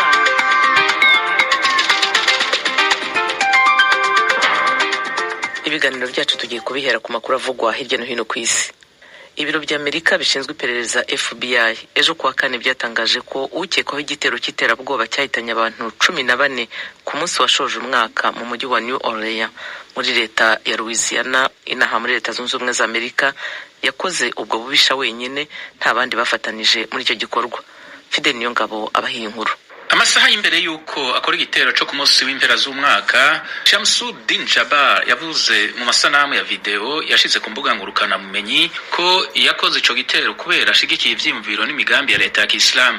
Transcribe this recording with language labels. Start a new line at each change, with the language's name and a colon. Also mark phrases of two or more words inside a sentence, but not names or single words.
Kinyarwanda: Ibiganiro byacu tugiye kubihera ku makuru avugwa hirya no hino ku isi. Ibiro by'Amerika bishinzwe iperereza FBI ejo kuwa kane byatangaje ko ukekwaho igitero cy'iterabwoba cyahitanye abantu 14 ku munsi washoje umwaka mu mujyi wa New Orleans muri leta ya Louisiana inaha muri leta zunze ubumwe za Amerika yakoze ubwo bubisha wenyine nta bandi bafatanije muri icyo gikorwa.
Rundi: Fidel Niyongabo abahiye inkuru. Amasaha imbere yuko akora igitero cyo ku munsi w'impera z'umwaka, Shamsuddin Jabbar yavuze mu masanamu ya video yashize ku mbuga ngurukana mumenyi ko yakoze ico gitero kubera ashigikiye ivyimviro n'imigambi ya leta ya Islam.